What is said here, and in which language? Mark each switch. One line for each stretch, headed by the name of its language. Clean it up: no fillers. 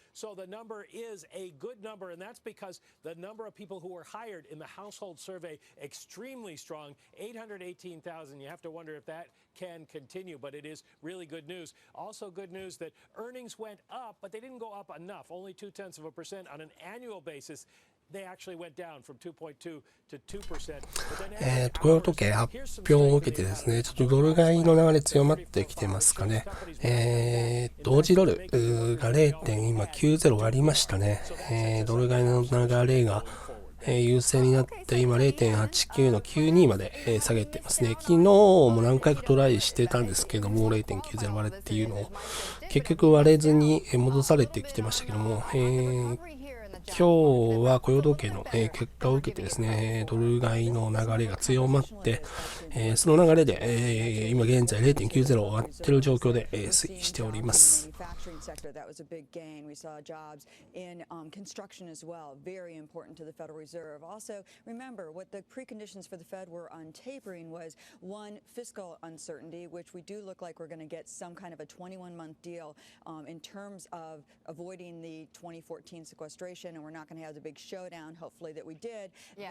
English: So the number is a good number, and that's because the number of people who were hired in the household survey, extremely strong, 818,000. You have to wonder if that can continue, but it is really good news. Also good news that earnings went up, but they didn't go up enough, only 0.2% on an annual basis. they actually went down from 2.2 to 2%. But then
Japanese: 雇用統計発表を受けてですね、ちょっとドル買いの流れ強まってきてますかね。同時ドルが 0.90 割りましたね。ドル買いの流れが優勢になって今 0.89 の92まで下げてますね。昨日も何回かトライしてたんですけども 0.90 割れっていうのを結局割れずに戻されてきてましたけども、今日は雇用統計の結果を受けてですね、ドル買いの流れが強まって、その流れで今現在 0.90 を割っている状況で推移しております。
English: Sector, that was a big gain. We saw jobs in construction as well, very important to the Federal Reserve. Also, remember what the preconditions for the Fed were on tapering was one, fiscal uncertainty, which we do look like we're going to get some kind of a 21-month deal in terms of avoiding the 2014 sequestration, and we're not going to have the big showdown, hopefully, that we did. Yeah.